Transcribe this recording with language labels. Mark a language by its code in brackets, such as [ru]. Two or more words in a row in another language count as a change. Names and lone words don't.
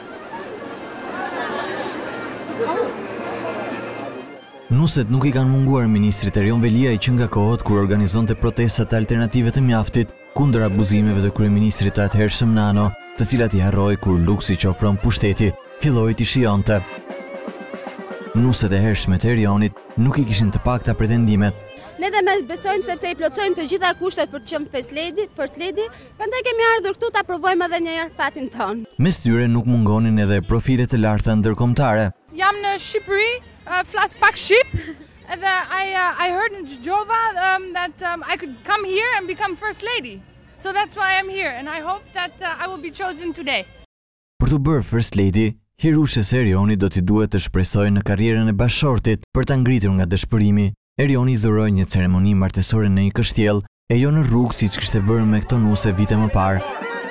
[sq] Nuset nuk i kanë munguar ministrit Erion Veliaj që nga kohët kur organizonte protestat alternative të mjaftit kundër abuzimeve të kryeministrit të atëhershëm Nano, të cilat i harroi kur luksi që ofron pushteti filloi t'i shijonte. Nuset e hershme të Erionit nuk i kishin të pakta pretendimet. Ne dhe me besojmë sepse i plotësojmë të gjitha kushtet për të qenë [en] first lady, [sq] prandaj kemi ardhur këtu ta provojmë edhe një herë fatin ton. Mes tyre nuk mungonin edhe profile të larta ndërkombëtare. Jam në Shqipëri, flas pak shqip, edhe [en] I heard in Gjova that I could come here and become first lady. So that's why I'm here and I hope that I will be chosen today. [sq] Për të bërë [en] first lady, [sq] hirushes Erioni do t'i duhet të shpresojë në karrierën e bashortit për ta ngritur nga dëshpërimi. Erioni dhuroi një ceremoni martesore në një kështjell, e jo në rrugë siç kishte bërë me këto nuse vite më parë.